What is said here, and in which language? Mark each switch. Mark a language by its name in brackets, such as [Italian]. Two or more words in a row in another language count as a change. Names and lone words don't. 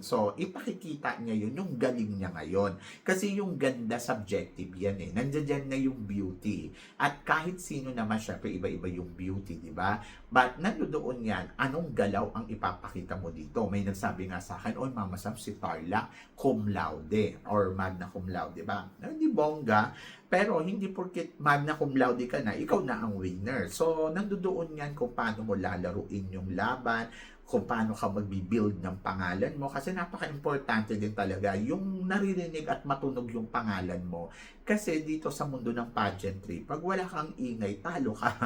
[Filipino] So, ipakikita niya yun, yung galing niya ngayon. Kasi yung ganda, subjective yan eh. Nandiyan na yung beauty. At kahit sino naman, syempre, iba-iba yung beauty, di ba? But, nandoon yan, anong galaw ang ipapakita mo dito? May nagsabi nga sa akin, oy, Mama Sam, si Tarlac, [Latin] cum laude, or magna cum laude, [Filipino] di ba? Hindi bongga, pero hindi porket [Latin] magna cum laude [Filipino] ka na, ikaw na ang winner. So, nandoon yan kung paano mo lalaruin yung laban, kung paano ka magbibuild ng pangalan mo. Kasi napaka-importante din talaga yung naririnig at matunog yung pangalan mo. Kasi dito sa mundo ng pageantry, pag wala kang ingay, talo ka.